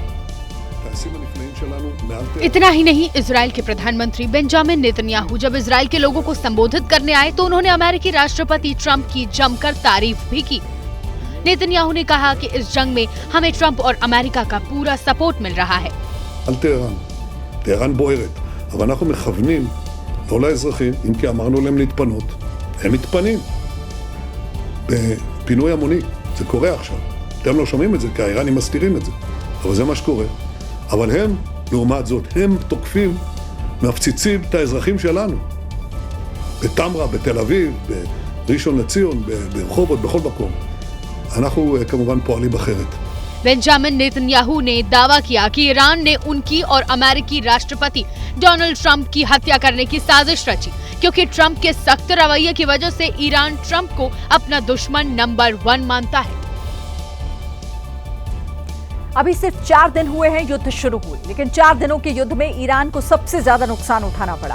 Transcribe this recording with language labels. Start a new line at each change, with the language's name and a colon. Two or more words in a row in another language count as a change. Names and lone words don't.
Hindi: इतना ही नहीं, इसराइल के प्रधानमंत्री बेंजामिन नेतन्याहू जब इसराइल के लोगों को संबोधित करने आए तो उन्होंने अमेरिकी राष्ट्रपति ट्रंप की जमकर तारीफ भी की। नेतन्याहू ने कहा कि इस जंग में हमें ट्रंप और अमेरिका का पूरा सपोर्ट मिल रहा है।
Hebrew: טהרן בוערת, אבל אנחנו מכוונים לא לאזרחים, אם כי אמרנו להם להתפנות. הם מתפנים בפינוי המוני, זה קורה עכשיו. אתם לא שומעים את זה, כי האיראנים מסתירים את זה, אבל זה מה שקורה. אבל הם, לעומת זאת, הם תוקפים, מפציצים את האזרחים שלנו. בתמרה, בתל אביב, בראשון לציון, ברחובות, בכל מקום. אנחנו כמובן פועלים אחרת.
Hindi: बेंजामिन नेतन्याहू ने दावा किया कि ईरान ने उनकी और अमेरिकी राष्ट्रपति डोनाल्ड ट्रंप की हत्या करने की साजिश रची, क्योंकि ट्रंप के सख्त रवैये की वजह से ईरान ट्रंप को अपना दुश्मन नंबर 1 मानता है। अभी सिर्फ 4 दिन हुए हैं युद्ध शुरू हुए, लेकिन 4 दिनों के युद्ध में ईरान को सबसे ज्यादा नुकसान उठाना पड़ा।